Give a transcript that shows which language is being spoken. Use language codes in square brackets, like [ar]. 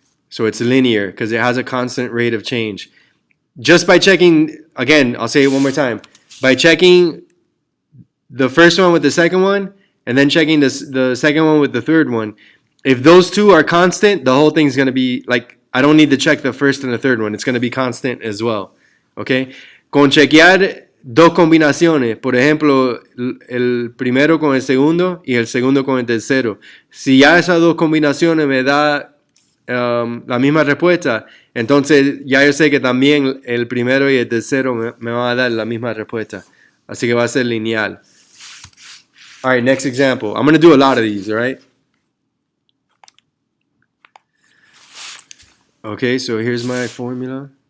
[en] So it's linear because it has a constant rate of change. Just by checking, again, I'll say it one more time. By checking the first one with the second one, and then checking the second one with the third one, if those two are constant, the whole thing's going to be like, I don't need to check the first and the third one. It's going to be constant as well. Okay? [es] Con chequear dos combinaciones, por ejemplo, el primero con el segundo y el segundo con el tercero. Si ya esas dos combinaciones me da la misma respuesta, entonces ya yo sé que también el primero y el tercero me van a dar la misma respuesta. Así que va a ser lineal. [en] All right, next example. I'm going to do a lot of these, all right? Okay, so here's my formula.